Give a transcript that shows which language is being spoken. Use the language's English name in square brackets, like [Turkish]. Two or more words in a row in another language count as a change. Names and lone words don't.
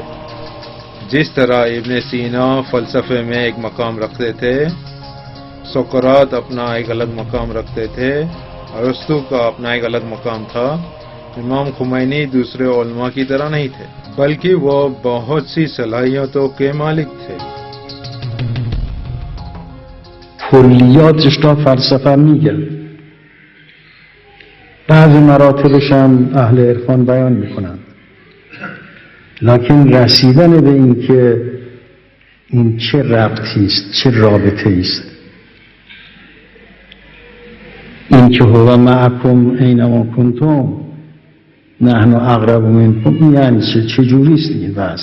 [Urdu] جس طرح ابن سینا فلسفے میں ایک مقام رکھتے تھے، سقراط اپنا ایک الگ مقام رکھتے تھے، ارسطو کا اپنا ایک الگ مقام تھا، امام خمینی دوسرے علماء کی طرح نہیں تھے، بلکہ وہ بہت سی صلاحیتوں کے مالک تھے۔ [Persian] کلیاتش را فلسفه میگن، بعضی مراتبش هم اهل عرفان بیان میکنن، لکن رسیدن به این که این چه ربطی است، چه رابطه است، این که [Arabic] هو معکم اینما کنتم نحن اقرب منکم، [Persian] یعنی چه جوری است این بحث؟